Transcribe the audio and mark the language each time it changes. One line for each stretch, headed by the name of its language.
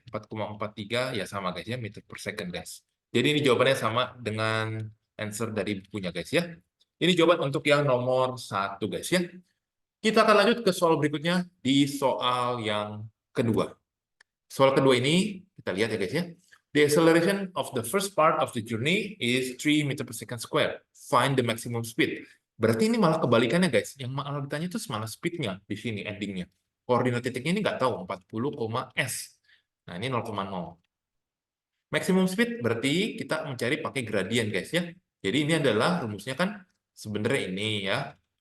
Indonesian: 4,43 ya sama guys ya, meter per second guys. Jadi ini jawabannya sama dengan answer dari bukunya guys ya. Ini jawaban untuk yang nomor 1 guys ya. Kita akan lanjut ke soal berikutnya di soal yang kedua. Soal kedua ini kita lihat ya guys ya.
English: The acceleration of the first part of the journey is 3 meter per second square. Find the maximum speed.
Indonesian: Berarti ini malah kebalikannya guys. Yang malah ditanya itu malah speednya di sini endingnya. Koordinat titiknya ini nggak tahu 40, s. Nah ini 0,0. Maximum speed berarti kita mencari pakai gradient guys ya. Jadi ini adalah rumusnya kan sebenarnya ini ya.